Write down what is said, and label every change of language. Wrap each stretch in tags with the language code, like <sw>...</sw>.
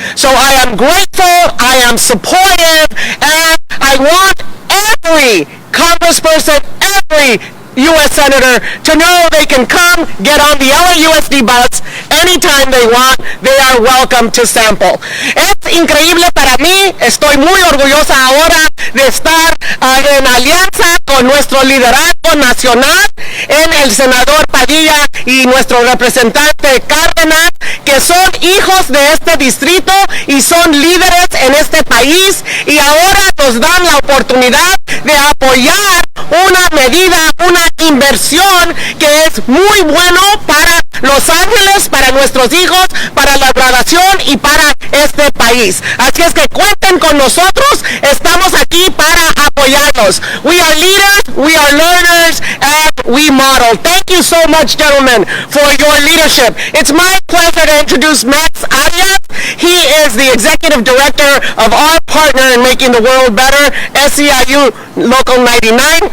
<en>So I am grateful, I am supportive, and I want every congressperson, every U.S. Senator to know they can come get on the LAUSD bus anytime they want. They are welcome to sample.</en> <es>Es increíble para mí. Estoy muy orgullosa ahora de estar en alianza con nuestro liderazgo nacional, en el senador Padilla y nuestro representante Cardenas, que son hijos de este distrito y son líderes en este país, y ahora nos dan la oportunidad de apoyar una medida, una inversión que es muy bueno para Los Ángeles, para nuestros hijos, para la graduación y para este país. Así es que cuenten con nosotros, estamos aquí para apoyarlos.</es> <en>We are leaders, we are learners, and we model. Thank you so much, gentlemen, for your leadership. It's my pleasure to introduce Max Arias. He is the executive director of our partner in making the world better, SEIU Local 99.</en>